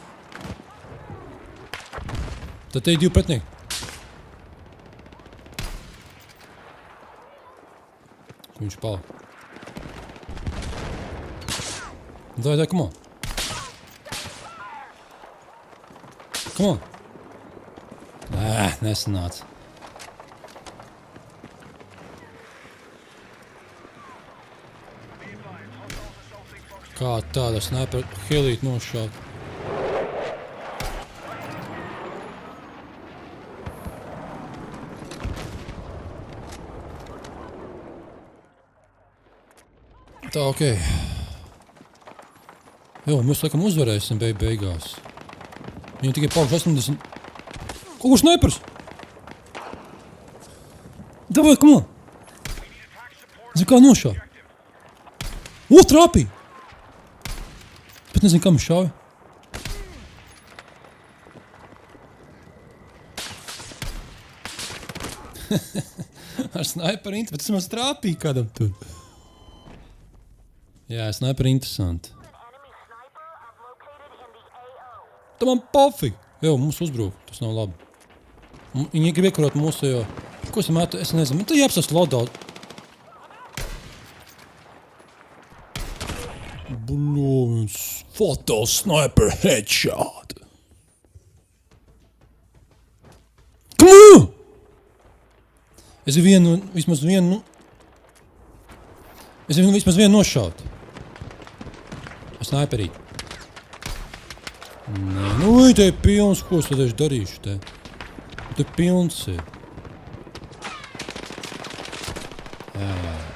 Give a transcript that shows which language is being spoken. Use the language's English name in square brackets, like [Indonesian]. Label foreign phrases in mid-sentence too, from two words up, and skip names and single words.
[Latvian] Tad te ir divi pretinieki. Viņš palika. Dai, [English] come on. Come on. [Latvian] Nesanāca. Kā tāda sniper helīt nošaut. Tā, okei. Jo, mēs laikam uzvarēsim beigās. Viņam tikai palikuši 80... Ko snipers? Davai, [English] come on! [Latvian] Zinu, kā nošāv. O, trāpīja! Bet nezinu, kam šāvi. Ar sniperu interesanti, bet tas maz trāpīja kādam tur. Jā, sniperu interesanti. Tā man pofīgi. Jo, mums uzbrūk, tas nav labi. Viņi grib iekarot mūsu, jo... Ko es metu? Es nezinu, man tā jāapsas loadout. Blūns, [English] photo sniper headshot. Come on! [Latvian] Es vismaz vienu nošaut. Sniperīt. Nē, nu, te ir pilns, ko es tad darīšu te. Te pilns ir. Jā.